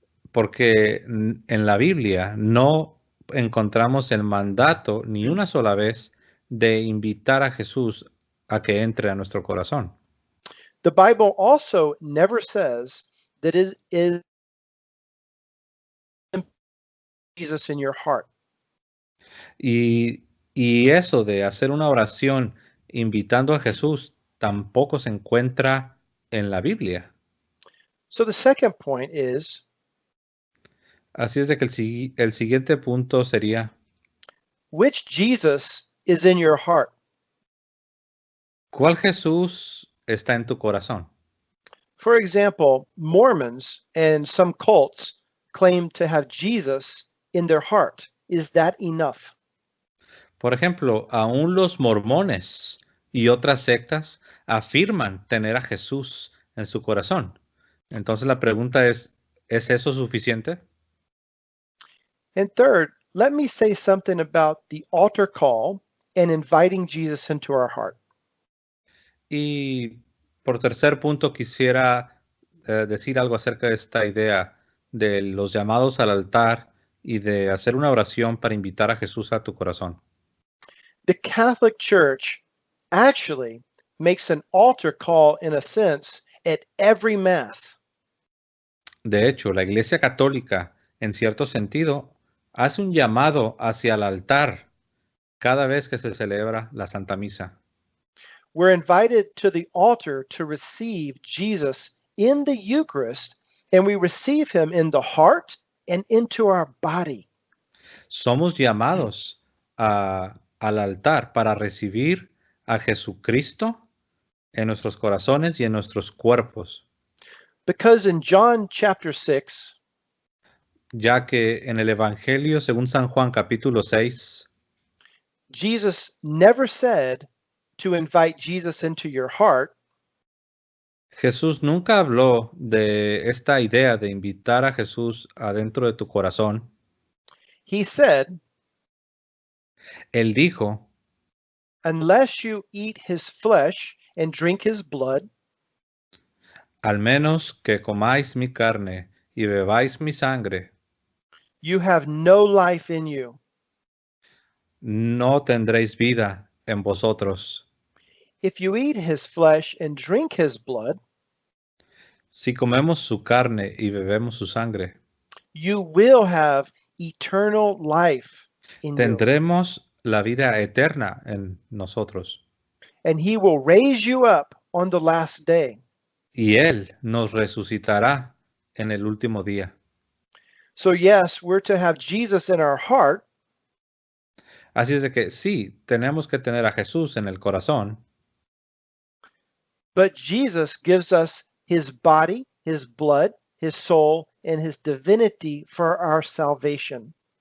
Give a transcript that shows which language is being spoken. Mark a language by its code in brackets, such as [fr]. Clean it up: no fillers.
[es] Porque en la Biblia no encontramos el mandato ni una sola vez de invitar a Jesús a que entre a nuestro corazón. [en] The Bible also never says that it is Jesus in your heart. [es] Y eso de hacer una oración invitando a Jesús tampoco se encuentra en la Biblia. [en] So the second point is, [es] Así es de que el siguiente punto sería, [en] which Jesus is in your heart? [es] ¿cuál Jesús está en tu corazón? [en] For example, Mormons and some cults claim to have Jesus in their heart. Is that enough? [es] Por ejemplo, aún los mormones y otras sectas afirman tener a Jesús en su corazón. Entonces la pregunta ¿es eso suficiente? [en] And third, let me say something about the altar call and inviting Jesus into our heart. [es] Y por tercer punto quisiera decir algo acerca de esta idea de los llamados al altar y de hacer una oración para invitar a Jesús a tu corazón. [en] The Catholic Church actually makes an altar call, in a sense, at every Mass. [es] De hecho, la Iglesia Católica, en cierto sentido, hace un llamado hacia el altar cada vez que se celebra la Santa Misa. [en] We're invited to the altar to receive Jesus in the Eucharist, and we receive him in the heart and into our body. [es] Somos llamados al altar para recibir a Jesucristo en nuestros corazones y en nuestros cuerpos. [en] Because in John chapter 6, [es] Ya que en el Evangelio según San Juan capítulo 6, [en] Jesus never said to invite Jesus into your heart. [es] Jesús nunca habló de esta idea de invitar a Jesús adentro de tu corazón. [en] He said, [es] Él dijo, [en] unless you eat his flesh and drink his blood, [es] al menos que comáis mi carne y bebáis mi sangre, [en] you have no life in you. [es] no tendréis vida en vosotros. [en] if you eat his flesh and drink his blood, [es] Si comemos su carne y bebemos su sangre, [en] you will have eternal life in you. [es] tendremos la vida eterna en nosotros. [en] And he will raise you up on the last day. [es] Y Él nos resucitará en el último día. [en] So yes, we're to have Jesus in our heart, [es] Así es de que sí, tenemos que tener a Jesús en el corazón, [en] but Jesus gives us his body, his blood, his soul, and his divinity for our salvation.